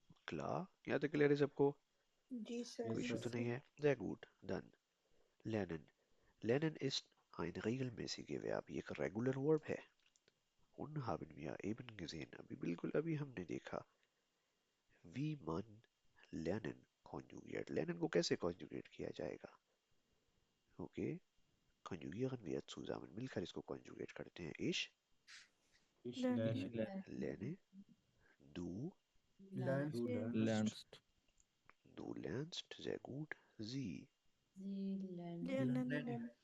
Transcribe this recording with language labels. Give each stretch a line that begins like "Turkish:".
Hindi: klar, यहाँ तक clear है सबको? जी सर। कोई इशू तो नहीं है?
German: sehr gut, dann lernen। lernen ist ein regelmäßige Verb,
Hindi: ये एक रेगुलर वर्ब है।
German: und haben wir eben gesehen,
Hindi: अभी बिल्कुल अभी हमने देखा।
German: wie man lernen conjugiert,
Hindi: lernen को कैसे conjugate किया जाएगा? ओके,
German: conjugieren wir zusammen,
Hindi: मिलकर इसको conjugate करते हैं।
German: ich ich Lerne. lerne lerne, du
English: learn
German: du Lernst. lernst du lernst, sehr gut, sie Lernen.